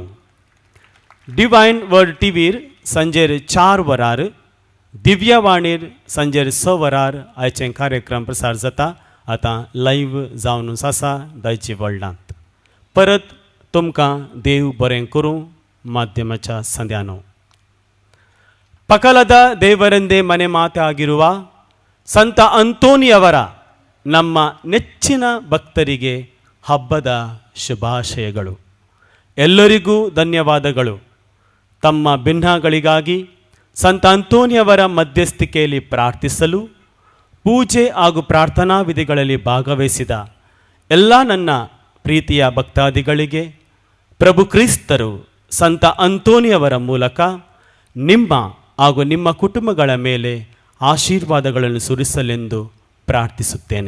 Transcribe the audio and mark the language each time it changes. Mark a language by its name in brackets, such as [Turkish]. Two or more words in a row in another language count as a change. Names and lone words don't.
[Konkani] डिवायन वर्ल्ड टीव्हीर सांजेर 4 वरार, दिव्यवाणीर सांजेर 6 वरार आयचे कार्यक्रम प्रसार जाता. आतां लायव्ह जावनूच आसा दायजी वर्ल्डांत. परत तुमकां देव बरें करूं माध्यमाच्या संध्यानो. [Kannada] ಪಕಲದ ದೇವರೆಂದೇ ಮನೆ ಮಾತಾಗಿರುವ ಸಂತ ಅಂತೋನಿಯವರ ನಮ್ಮ ನೆಚ್ಚಿನ ಭಕ್ತರಿಗೆ ಹಬ್ಬದ ಶುಭಾಶಯಗಳು. ಎಲ್ಲರಿಗೂ ಧನ್ಯವಾದಗಳು. ತಮ್ಮ ಭಿನ್ನಗಳಿಗಾಗಿ ಸಂತ ಅಂತೋನಿಯವರ ಮಧ್ಯಸ್ಥಿಕೆಯಲ್ಲಿ ಪ್ರಾರ್ಥಿಸಲು ಪೂಜೆ ಹಾಗೂ ಪ್ರಾರ್ಥನಾ ವಿಧಿಗಳಲ್ಲಿ ಭಾಗವಹಿಸಿದ ಎಲ್ಲ ನನ್ನ ಪ್ರೀತಿಯ ಭಕ್ತಾದಿಗಳಿಗೆ ಪ್ರಭು ಕ್ರಿಸ್ತರು ಸಂತ ಅಂತೋನಿಯವರ ಮೂಲಕ ನಿಮ್ಮ ಹಾಗೂ ನಿಮ್ಮ ಕುಟುಂಬಗಳ ಮೇಲೆ ಆಶೀರ್ವಾದಗಳನ್ನು ಸುರಿಸಲೆಂದು ಪ್ರಾರ್ಥಿಸುತ್ತೇನೆ.